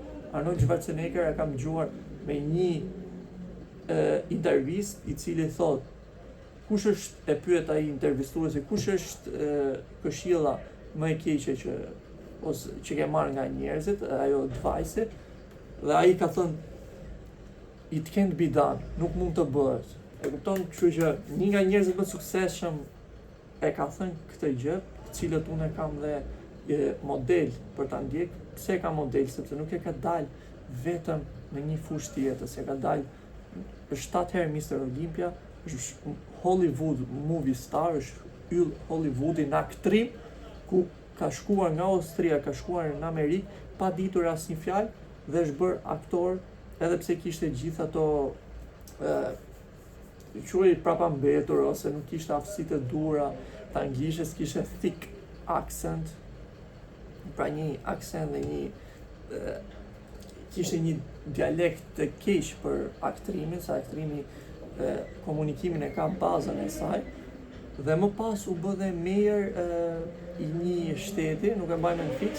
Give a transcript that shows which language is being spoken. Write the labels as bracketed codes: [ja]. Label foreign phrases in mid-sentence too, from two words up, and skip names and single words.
[sq] Arnold Schwarzenegger e kam dëgjuar me një intervistë i cili thot, kush është, e pyet ai intervistuesi, kush është këshilla më e keqe që ke marrë nga njerëzit, ajo advice, dhe ai ka thënë [en] it can't be done, [sq] nuk mund të bëhet. E kupton, kështu që një nga njerëzit më të suksesshëm e ka thënë këtë gjë, të cilët unë kam dhe model për ta ndjek. Pse ka model? Sepse nuk e ka dalë vetëm në një fushë tjetër, se ka dalë, është 7 herë Mr. Olympia, është [en] Hollywood movie star, [sq] është yll Hollywoodi në aktrim, ku ka shkuar nga Austria, ka shkuar në Amerikë, pa ditur asnjë fjalë, dhe është bërë aktor, edhe pse kishte gjithë ato quaj prapambetur, ose nuk kishte aftësitë e duhura të anglishtes, kishte [en] thick accent, [sq] pra një aksen dhe kishte një dialekt të keq për aktrimin, se aktrimi komunikimin e ka bazën e saj, dhe më pas u bë dhe mayor i një shteti, nuk e mbaj mend fiks.